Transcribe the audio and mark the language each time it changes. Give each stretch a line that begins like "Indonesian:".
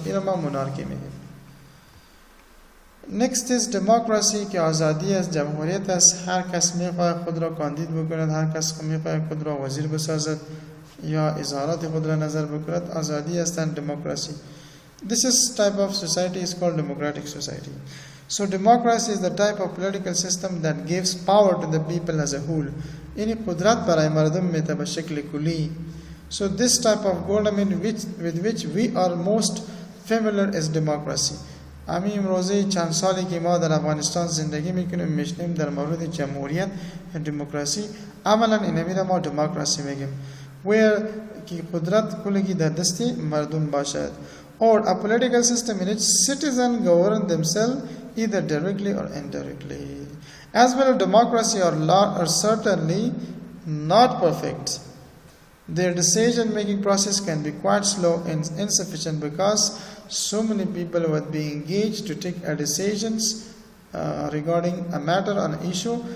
Persian: این ما monarchy میگیم.
English: Next is democracy
Persian: که آزادی است، جمهوریت است. هر کس میخواهد خود را کاندید بکند، هر کس میخواهد خود را وزیر بسازد یا اظهارات خود را نظر بکند. آزادی است
English: and democracy. This is type of society is called democratic society. So democracy is the type of political system that gives power to the people as a whole.
Persian: یعنی قدرت برای مردم میده به شکل کلی.
English: So this type of government with which we are most familiar is democracy.
Persian: امی امروزه چند سالی که ما در افغانستان زندگی میکنیم میشنیم در مورد جمهوریت و دموکراسی، عملا اینمی را ما دموکراسی میگیم where که قدرت کلگی در دست مردم باشد.
English: Or a political system in which citizens govern themselves either directly or indirectly. As well as democracy are certainly not perfect. Their decision-making process can be quite slow and insufficient because so many people would be engaged to take decisions regarding a matter or an issue.